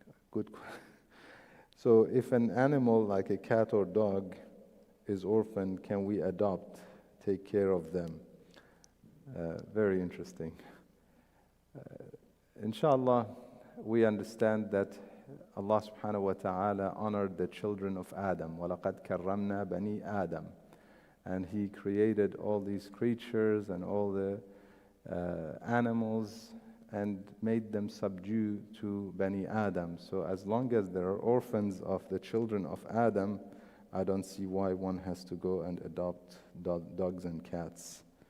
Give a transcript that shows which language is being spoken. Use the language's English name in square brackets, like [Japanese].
[English] Good. So if an animal like a cat or dog is orphaned, can we adopt, take care of them? Very interesting. Inshallah, we understand that Allah subhanahu wa ta'ala honored the children of Adam. [Arabic] وَلَقَدْ كَرَّمْنَا بَنِي Adam. [English] And He created all these creatures and all the animals and made them subdue to Bani Adam. So as long as there are orphans of the children of Adam, I don't see why one has to go and adopt dogs and cats.